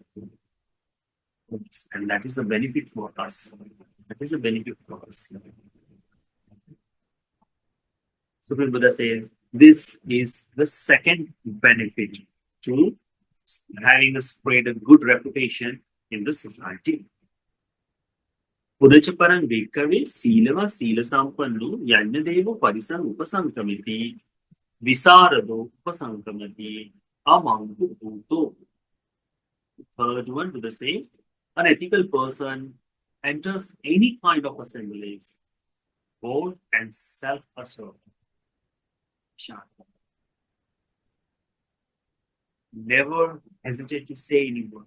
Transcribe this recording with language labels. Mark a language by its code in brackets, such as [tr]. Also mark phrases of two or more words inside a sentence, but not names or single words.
[en] And that is a benefit for us. That is a benefit for us. Supreme Buddha says this is the second benefit to having a spread a good reputation in the society. [pi] පුරච පරං භික්ඛවේ සීලව සීල සම්පන්නෝ යඤ්ඤ දේවෝ පරිසං උපසංකමිති විසරදෝ උපසංකමති අමංගු භූතෝ. [en] Third one, Buddha says, an ethical person enters any kind of assemblies, bold and self-assured. Never hesitate to say any word.